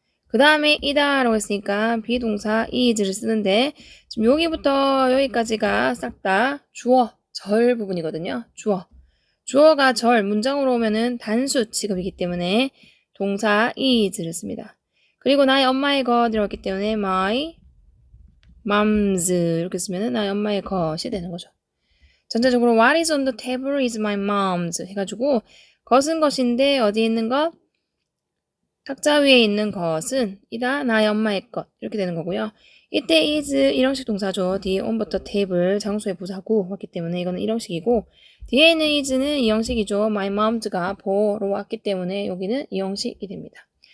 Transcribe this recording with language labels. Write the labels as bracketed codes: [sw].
[ko] 그 다음에 이다라고 했으니까 비동사 is를 쓰는데 지금 여기부터 여기까지가 싹 다 주어 절 부분이거든요. 주어가 절 문장으로 오면은 단수 취급이기 때문에 동사 is를 씁니다. 그리고 나의 엄마의 것이라고 했기 때문에 my mom's 이렇게 쓰면은 나의 엄마의 것이 되는 거죠. 전체적으로 [en] what is on the table is my mom's [ko] 해가지고 것은 것인데 어디에 있는 것? 탁자 위에 있는 것은 이다 나의 엄마의 것 이렇게 되는 거고요. 이때 is 일형식 동사죠. 뒤에 on부터 table 장소의 부사구 왔기 때문에 이거는 일형식이고 뒤에 있는 is는 이형식이죠. my moms가 보로 왔기 때문에 여기는 이형식이 됩니다.